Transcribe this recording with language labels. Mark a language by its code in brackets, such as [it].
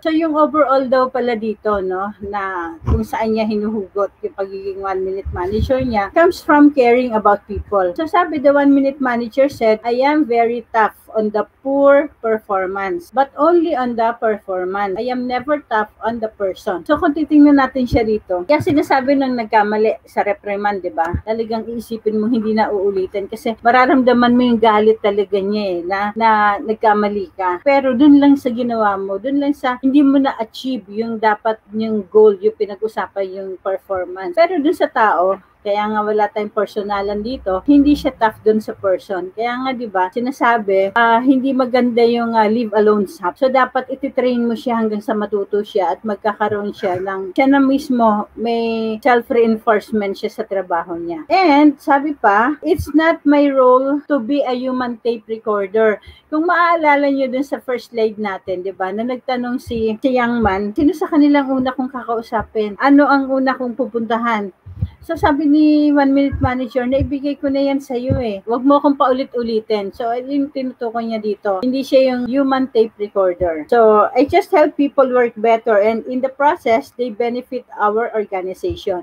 [tl] So, yung overall daw pala dito, no, na kung saan niya hinuhugot yung pagiging 1-minute manager niya, [en] comes from caring about people. So, [tl] sabi [en] the 1-minute manager said, I am very tough on the poor performance, but only on the performance. I am never tough on the person. [tl] So, kung titingnan natin siya rito, kaya sinasabi nang nagkamali sa reprimand, di ba? Talagang iisipin mo hindi na uulitin kasi mararamdaman mo yung galit talaga niya eh, na nagkamali ka. Pero dun lang sa ginawa mo, dun lang sa hindi mo na-achieve yung dapat yung goal, yung pinag-usapan yung performance. Pero dun sa tao, Kaya nga wala tayong personalan dito, hindi siya tough dun sa person. Kaya nga, di ba, sinasabi, hindi maganda yung leave alone stop. So, dapat ititrain mo siya hanggang sa matuto siya at magkakaroon siya siya na mismo may self-reinforcement siya sa trabaho niya. [en] And, [tl] sabi pa, [en] it's not my role to be a human tape recorder. [tl] Kung maaalala nyo dun sa first slide natin, di ba, na nagtanong si young man, sino sa kanilang una kong kakausapin? Ano ang una kong pupuntahan? So, sabi ni 1 Minute Manager, naibigay ko na yan sa iyo eh. Huwag mo akong paulit-ulitin. So, yung tinutukoy niya dito, hindi siya yung human tape recorder. [en] So, I just help people work better and in the process, they benefit our organization.